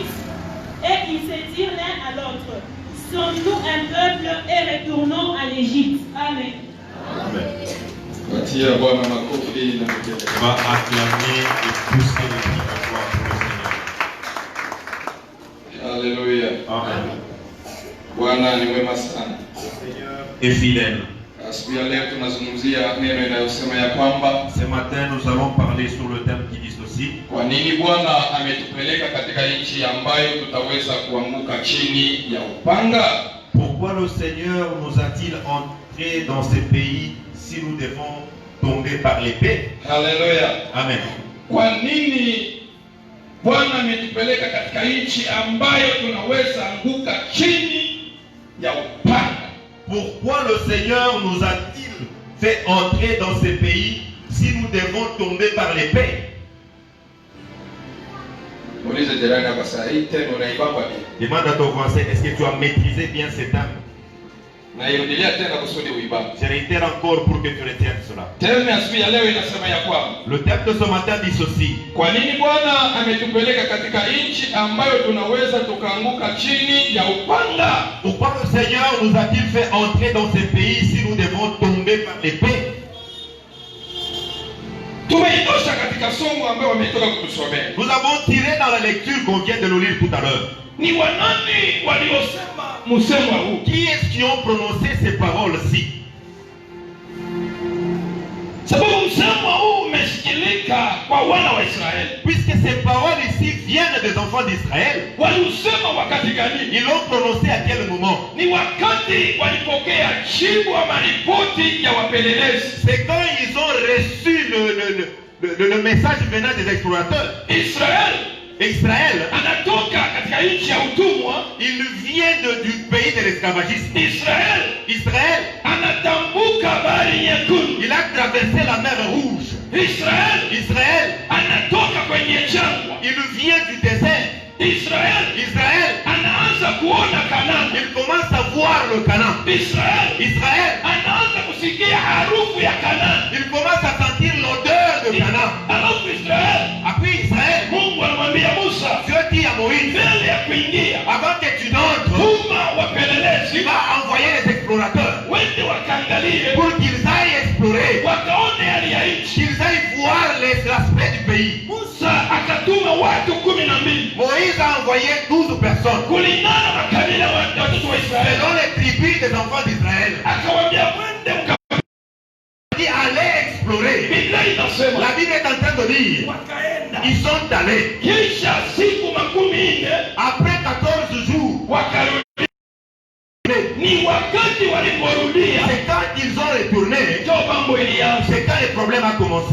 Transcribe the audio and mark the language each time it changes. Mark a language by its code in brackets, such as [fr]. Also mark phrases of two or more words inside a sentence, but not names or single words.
[fr] Et ils se dirent l'un à l'autre, sommes-nous un peuple et retournons en Égypte. Amen. Amen. On va acclamer et pousser les cris de gloire pour le Seigneur. Alléluia. Amen. [sw] Bwana ni mwema sana. [fr] Le Seigneur est fidèle. [sw] Asubuhi ya leo tunazungumzia neno inayosema ya kwamba [fr] Ce matin, nous allons parler sur le thème qui dit ceci. [sw] kwa nini Bwana ametupeleka katika nchi ambayo tutaweza kuanguka chini ya upanga? [fr] Pourquoi le Seigneur nous a-t-il entrés dans ce pays si nous devons tomber par l'épée? Alléluia. Amen. [sw] Kwa nini Bwana ametupeleka katika nchi ambayo tunaweza anguka chini ya upanga? [fr] Pourquoi le Seigneur nous a-t-il fait entrer dans ce pays si nous devons tomber par l'épée? Demande à ton voisin, est-ce que tu as maîtrisé bien ce thème? Je réitère encore pour que tu retiennes cela. Le thème de ce matin dit ceci. [sw] Kwa nini Bwana ametupeleka katika nchi ambayo tunaweza tukaanguka chini ya upanga? [fr] Pourquoi le Seigneur nous a-t-il fait entrer dans ce pays si nous devons tomber par l'épée? [sw] Tumeitosha katika somo ambayo wametoka kutusomea. [fr] Nous avons tiré dans la lecture qu'on vient de le lire tout à l'heure. [sw] Ni wanani waliosema msemo huu? [fr] Qui est-ce qui ont prononcé ces paroles-ci? [sw] Sababu msemo huu umesikilika kwa wana wa Israeli. [fr] Puisque ces paroles ici viennent des enfants d'Israël. [sw] Walisema wakati gani? [fr] Ils l'ont prononcé à quel moment? [sw] Ni wakati walipokea jibu ama ripoti ya wapelelezi. [fr] C'est quand ils ont reçu le message venant des explorateurs. [sw] Israël anatoka katika nchi ya utumwa. [fr] Il vient du pays de l'esclavagisme. [sw] Israël anatambuka bahari nyekundu. [fr] Il a traversé la mer Rouge. [sw] Israël anatoka kwenye jangwa. [fr] Il vient du désert. Israël [sw] anaanza kuona Kanaan. [fr] Il commence à voir le Canaan. [sw] Israël anaanza kusikia harufu ya Kanaan. [fr] Il commence à sentir l'odeur de Canaan. Après Israël, [sw] Mungu anamwambia Musa, [fr] Dieu dit à Moïse, [sw] mbele ya kuingia, [fr] avant que tu n'entres, [sw] tuma wapelelezi, [fr] il va envoyer les explorateurs [sw] wende wakaangalie, [fr] pour qu'ils aillent explorer, [sw] wakaone hali ya nchi, [fr] qu'ils aillent voir l'aspect du pays. [sw] Musa akatuma watu 12. [fr] Moïse a envoyé 12 personnes [sw] kulingana na kabila wa watoto wa Israeli, [fr] selon les tribus des enfants d'Israël. [sw] Akawaambia mwende [fr] allez explorer. La Bible est en train de dire, ils sont allés. Après 14 jours, c'est quand ils ont retourné, c'est quand le problème a commencé.